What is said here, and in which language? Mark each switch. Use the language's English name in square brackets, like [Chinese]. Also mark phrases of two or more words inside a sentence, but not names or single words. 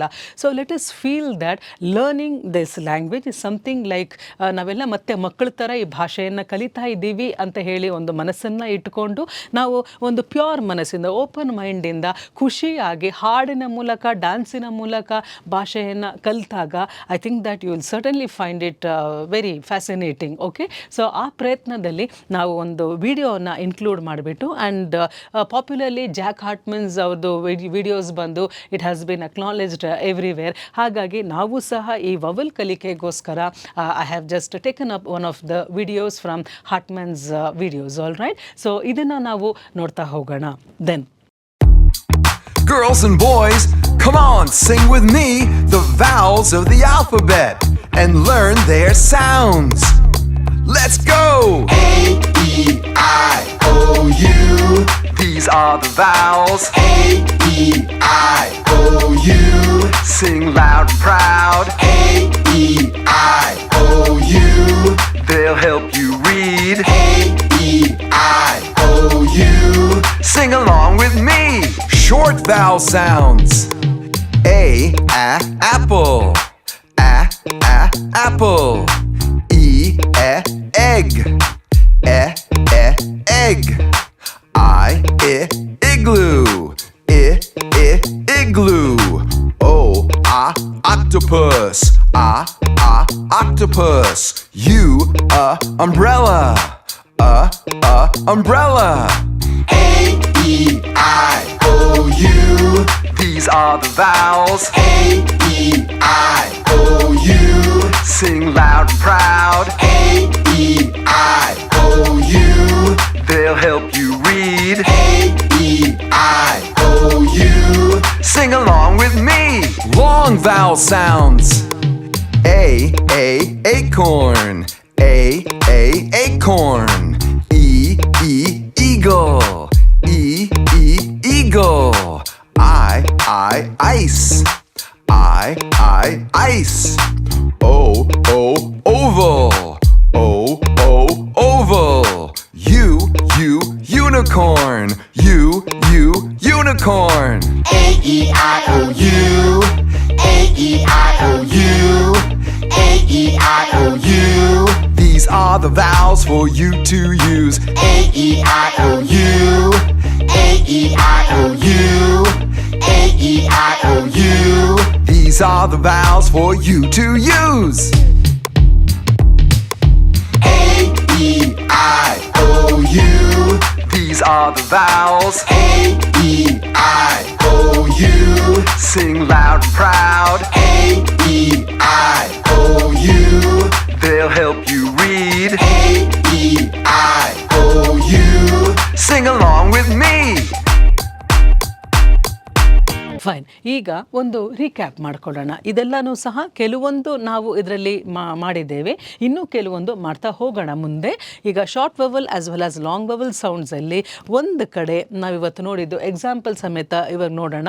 [English] so let us feel that learning this language is something like [Kannada] ನಾವೆಲ್ಲ ಮತ್ತೆ ಮಕ್ಕಳ ಥರ ಈ ಭಾಷೆಯನ್ನು ಕಲಿತಾ ಇದ್ದೀವಿ ಅಂತ ಹೇಳಿ ಒಂದು ಮನಸ್ಸನ್ನು ಇಟ್ಕೊಂಡು ನಾವು ಒಂದು ಪ್ಯೂರ್ ಮನಸ್ಸಿಂದ ಓಪನ್ ಮೈಂಡಿಂದ ಖುಷಿಯಾಗಿ ಹಾಡಿನ ಮೂಲಕ ಡ್ಯಾನ್ಸಿನ ಮೂಲಕ ಭಾಷೆಯನ್ನು ಕಲಿತಾಗ [English] I think that you will certainly find it very fascinating. [Kannada] ಓಕೆ, ಸೊ ಆ ಪ್ರಯತ್ನದಲ್ಲಿ ನಾವು ಒಂದು ವಿಡಿಯೋನ ಇನ್ಕ್ಲೂಡ್ ಮಾಡಿಬಿಟ್ಟು [English] and popularly [Kannada] ಜಾಕ್ ಹಾರ್ಟ್ಮನ್ಸ್ ಅವ್ರದ್ದು ವಿಡಿಯೋಸ್ ಬಂದು [English] it has been acknowledged everywhere. [Kannada] ಹಾಗಾಗಿ ನಾವು ಸಹ ಈ ವವಲ್ ಕಲಿಕೆಗೋಸ್ಕರ [English] I have just taken up one of the videos from Hartman's videos. all right, [Kannada] ಸೊ ಇದನ್ನು ನಾವು ನೋಡ್ತಾ ಹೋಗೋಣ. [English] ದೆನ್ girls and boys, come on, sing with me the vowels of the alphabet and learn their sounds. Let's go! A-E-I-O-U. These are the vowels. A-E-I-O-U. Sing loud and proud. A-E-I-O-U. They'll help you read. A-E-I-O-U. Sing along with me. Short vowel sounds. A, apple. Apple. E, egg. Egg. I, igloo. Igloo. O, octopus. Octopus. U, umbrella. Umbrella. A-E-I-O-U. These are the vowels. A-E-I-O-U. Sing loud and proud. A-E-I-O-U. They'll help you read. A-E-I-O-U. Sing along with me. Long vowel sounds. A, acorn. Acorn. E, eagle. Eagle. I, ice. Ice. O, oval. Oval. U, unicorn. Unicorn. A-E-I-O-U. A-E-I-O-U. A-E-I-O-U. These are the vowels for you to use. A-E-I-O-U. A-E-I-O-U. A-E-I-O-U. These are the vowels for you to use. A-E-I-O-U. These are the vowels. A-E-I-O-U. Sing loud and proud. A-E-I-O-U. They'll help you read. A-E-I-O-U. Sing along with me. [Kannada] ಫೈನ್. ಈಗ ಒಂದು ರೀಕ್ಯಾಪ್ ಮಾಡ್ಕೊಳ್ಳೋಣ. ಇದೆಲ್ಲನೂ ಸಹ ಕೆಲವೊಂದು ನಾವು ಇದರಲ್ಲಿ ಮಾಡಿದ್ದೇವೆ, ಇನ್ನೂ ಕೆಲವೊಂದು ಮಾಡ್ತಾ ಹೋಗೋಣ ಮುಂದೆ. ಈಗ [English] short vowel as well as long vowel [Kannada] ಸೌಂಡ್ಸಲ್ಲಿ ಒಂದು ಕಡೆ ನಾವಿವತ್ತು ನೋಡಿದ್ದು ಎಕ್ಸಾಂಪಲ್ ಸಮೇತ ಇವಾಗ ನೋಡೋಣ.